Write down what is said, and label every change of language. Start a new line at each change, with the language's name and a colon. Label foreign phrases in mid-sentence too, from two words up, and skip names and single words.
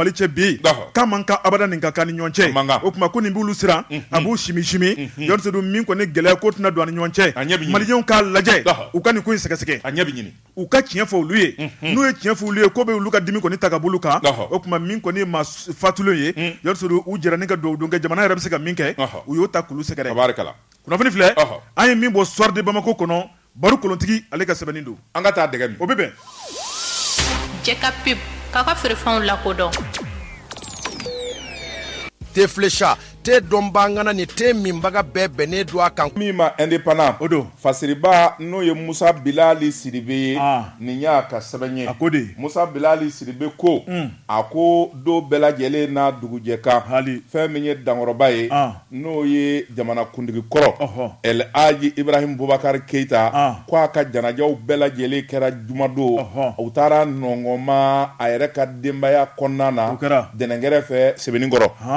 Bambara: Mali cɛ bi k'a man kan abada nin ka kan ni ɲɔgɔn cɛ o kuma ko nin b'olu siran a b'u simi Jonsuru min kɔni gɛlɛya ko tɛna don an ni ɲɔgɔn cɛ Maliɲɛnw k'a lajɛ u ka nin ko in sɛgɛsɛgɛ u ka tiɲɛ fɔ olu ye n'u ye tiɲɛ fɔ olu ye ko bɛ olu ka dimi kɔni ta ka bolo kan o kuma min kɔni ye maa fatulen ye Jonsuru u jɛra ni ka duwawu don kɛ jamana yɛrɛ bɛ se ka min kɛ u y'o ta k'olu sɛgɛrɛ kunnafoni filɛ an ye min bɔ Soir de Bamako kɔnɔ Baru Kolontigi ale ka sɛbɛnni don an ka taa dɛgɛ min o bɛ bɛn jɛ ka pub k'a ka feerefɛnw lakodɔn te flécha te dɔnbangana ni te minbaga bɛɛ bɛnnen don a kan min ma indépendant o don Fasiriba n'o ye Musa Bilali Sidibe ye nin y'a ka sɛbɛn ye a ko de Musa Bilali Sidibe ko a ko do bɛɛ lajɛlen n'a dugujɛkan fɛn min ye dankɔrɔba ye n'o ye jamana kuntigi kɔrɔ El Hadji Ibrahim Boubacar Keita ko a ka janajaw bɛɛ lajɛlen kɛra jumadon u taara Nɔngɔnma a yɛrɛ ka denbaya kɔnɔna na Dɛnɛnkɛrɛ fɛ Sebenikɔrɔ